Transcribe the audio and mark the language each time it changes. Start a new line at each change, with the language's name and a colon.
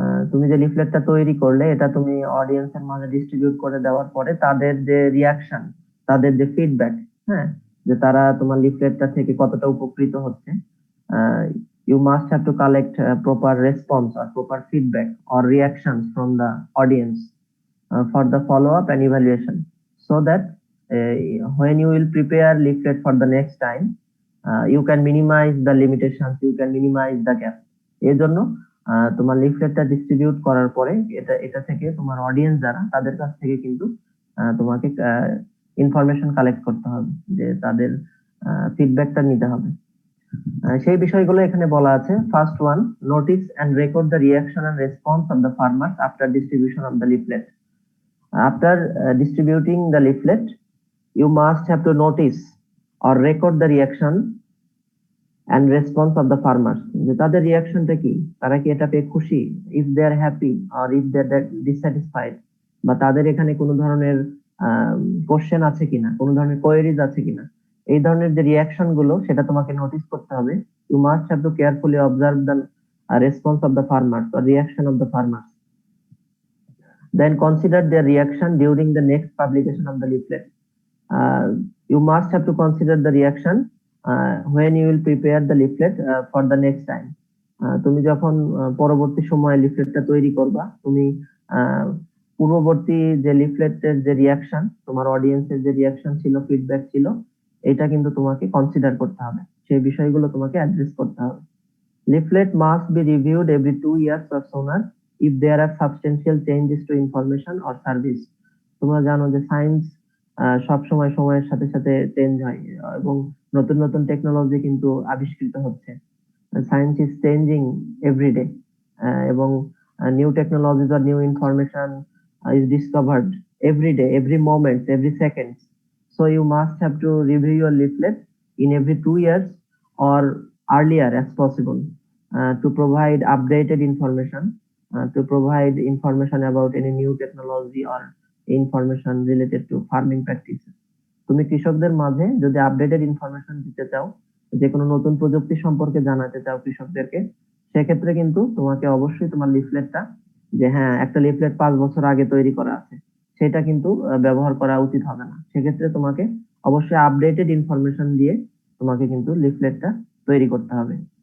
Bangla: তুমি যে লিফলেটটা তৈরি করলে, এটা তুমি অডিয়েন্সের মাঝে ডিস্ট্রিবিউট করে দেওয়ার পরে তাদের যে রিয়াকশন, তাদের যে ফিডব্যাক, হ্যাঁ, যে তারা তোমার লিফলেটটা থেকে কতটা উপকৃত হচ্ছে,
English: you must have to collect proper response or proper feedback or reactions from the audience for the follow up and evaluation, so that when you will prepare leaflet for the next time, you can minimize the limitations, you can minimize the gap.
Bangla: এর জন্য তোমার লিফলেটটা distribute করার পরে এটা থেকে তোমার audience যারা, তাদের কাছ থেকে কিন্তু তোমাকে ইনফরমেশন কালেক্ট করতে হবে, যে তাদের ফিডব্যাকটা নিতে হবে। সেই বিষয়গুলো এখানে বলা আছে।
English: First one, notice and record the reaction and response of the farmers after distribution of the leaflet. After distributing the leaflet, you must have to notice or record the reaction and response of the farmers,
Bangla: যে তাদের রিঅ্যাকশনটা কি, তারা কি এটা পেয়ে খুশি,
English: if they are happy or if they are dissatisfied,
Bangla: বা তাদের এখানে কোনো ধরনের কোশ্চেন আছে কিনা, কোনো ধরনের কোয়েরিজ আছে কিনা, এই ধরনের যে রিঅ্যাকশন গুলো সেটা তোমাকে নোটিস করতে হবে।
English: you must have to carefully observe the response of the farmers or reaction of the farmers, then consider their reaction during the next publication of the leaflet. You must have to consider the reaction when you will prepare the leaflet for the next time.
Bangla: তুমি যখন পরবর্তী সময়ে লিফলেটটা তৈরি করবা, তুমি পূর্ববর্তী যে লিফলেটের যে রিঅ্যাকশন, তোমার অডিয়েন্সের যে রিঅ্যাকশন ছিল, ফিডব্যাক ছিল, এটা কিন্তু তোমাকে কনসিডার করতে হবে, সেই বিষয়গুলো তোমাকে অ্যাড্রেস করতে হবে।
English: Leaflet must be reviewed every 2 years or sooner if there are substantial changes to information or service.
Bangla: তোমরা জানো যে সায়েন্স সব সময় সময়ের সাথে সাথে চেঞ্জ হয় এবং নতুন নতুন টেকনোলজি কিন্তু আবিষ্কৃত হচ্ছে।
English: Science is changing everyday, এবং new technologies are new information is discovered everyday, every moment, every second. So you must have to review your leaflet in every 2 years or earlier as possible to provide updated information, to provide information about any new technology or information related to farming practices.
Bangla: তুমি কৃষকদের মাঝে যদি updated information দিতে চাও, যে কোনো নতুন প্রযুক্তি সম্পর্কে জানাতে চাও কৃষকদেরকে, সেক্ষেত্রে কিন্তু তোমাকে অবশ্যই তোমার লিফলেটটা, যে হ্যাঁ একটা লিফলেট 5 বছর আগে তৈরি করা আছে, সেটা কিন্তু ব্যবহার করা উচিত হবে না। সেক্ষেত্রে তোমাকে অবশ্যই আপডেটেড ইনফরমেশন দিয়ে তোমাকে কিন্তু লিফলেটটা তৈরি করতে হবে।